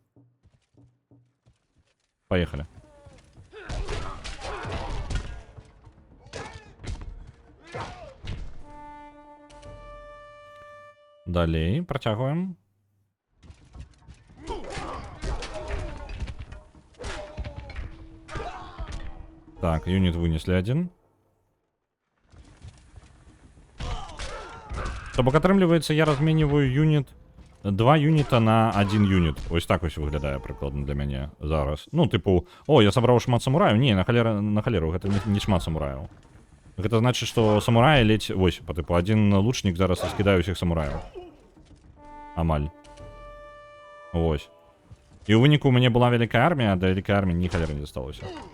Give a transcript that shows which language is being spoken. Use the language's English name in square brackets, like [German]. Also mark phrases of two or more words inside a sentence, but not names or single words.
[Belarusian] Паехалі. Далей, працягваем. Так, юніт вынеслі адзін. То бок, атрымліваецца, я разменьваю юніт... 2 юніта на 1 юніт. Ось так ось выглядае прыкладна для мяне зараз. Ну, тыпу, о, я сабраў шмат самураяў. Не, на халеру, гэта не шмат самураяў. Гэта значыць, што самураі ледзь... Вось, па тыпу, адзін лучнік зараз раскідае ўсіх самураяў. Амаль. Вось. І ў выніку у мяне была вялікая армія, а да вялікай арміі ні халеры не засталося.